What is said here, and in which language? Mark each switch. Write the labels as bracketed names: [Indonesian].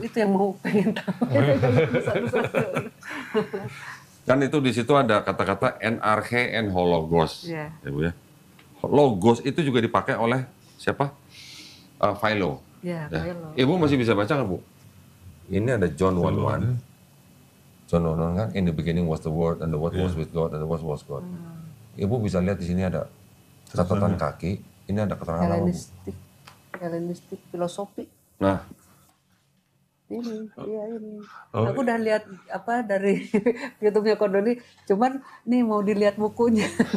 [Indonesian] itu yang mau pengen tahu. Satu-satu. Kan itu di situ ada kata-kata NRK and hologos. Iya. Ya, Bu ya. Logos itu juga dipakai oleh siapa? Philo. Ya, Ya. kayak lo. Ibu masih bisa baca nggak, Bu? Ini ada John 1:1. [English] John 1:1 kan, in the beginning was the word, and the word was with God, and the word was God. [Indonesian] Ibu bisa lihat di sini ada catatan kaki, ini ada keterangan apa, Bu? Helenistik filosofi. Nah, Ini, iya ini. Oh. Aku udah lihat apa dari YouTube-nya Kodoni, cuman nih mau dilihat bukunya.